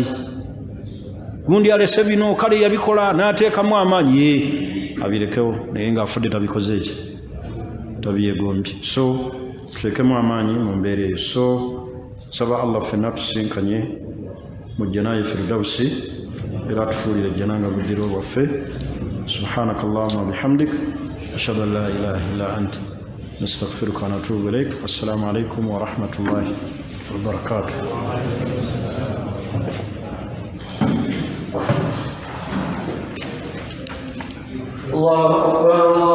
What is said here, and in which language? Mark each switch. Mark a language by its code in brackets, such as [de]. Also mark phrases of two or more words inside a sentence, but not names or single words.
[lg] Gundi alese bino kale yabikola n'ateekamu amaanyi, ye abirekewo naye ng'afudde tabikoze eki, tabyegombye. So tuteekemu amaanyi mu mbeera eyo. So saba Allah ffenna tusinkanye mu jjanaayi firdawsi era tufuulire jjananga buddiro bwaffe. [ar] سبحانك اللهم وبحمدك أشهد أن لا إله إلا أنت نستغفرك ونتوب إليك. السلام عليكم ورحمة الله وبركاته. الله أكبر.